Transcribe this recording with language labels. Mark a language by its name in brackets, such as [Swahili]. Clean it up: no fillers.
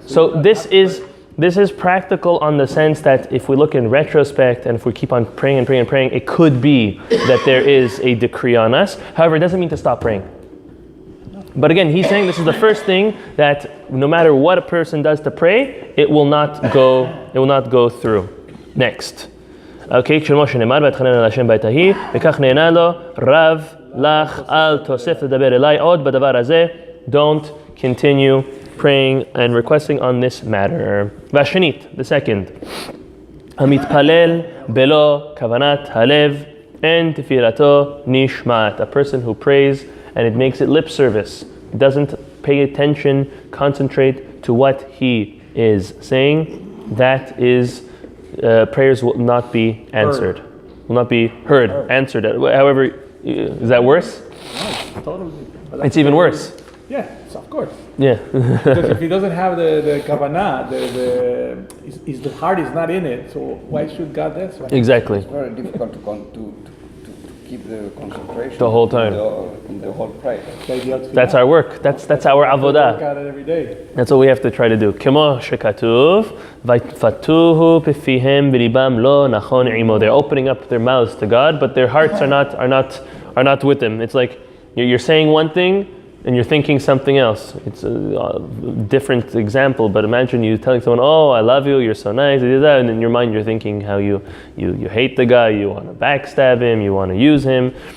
[English] So this is practical on the sense that if we look in retrospect and if we keep on praying, it could be that there is a decree on us. However, it doesn't mean to stop praying. But again, he's saying this is the first thing, that no matter what a person does to pray, it will not go through. Next. [Hebrew] Okay, כשמו שנאמר, והתחנן אל השם בעת ההיא, וכך נענה לו, רב לך אל תוסף לדבר אליי עוד בדבר הזה. [English] Don't continue praying and requesting on this matter. [Hebrew] והשנית, [English] the second, [Hebrew] המתפלל בלא כוונת הלב, אין תפילתו נשמעת. [English] A person who prays and it makes it lip service. It doesn't pay attention, concentrate to what he is saying. That is, prayers will not be answered. Will not be heard. Answered. However, is that worse? No, totally. It's even worse. Yeah, of course. Yeah. Because if he doesn't have the kavanah, the heart is not in it, so why should God this? Exactly. It's very difficult to keep the concentration the whole time in the whole prayer. That's our work. That's our avodah. Work at it every day. That's what we have to try to do. [Hebrew] כמו שכתוב, ויפתחו בפיהם ולבם לא נכון עמו. [English] They're opening up their mouths to God, but their hearts are not with Him. It's like you're saying one thing and you're thinking something else. It's a different example, but imagine you telling someone, "Oh, I love you. You're so nice," and in your mind you're thinking how you hate the guy, you want to backstab him, you want to use him.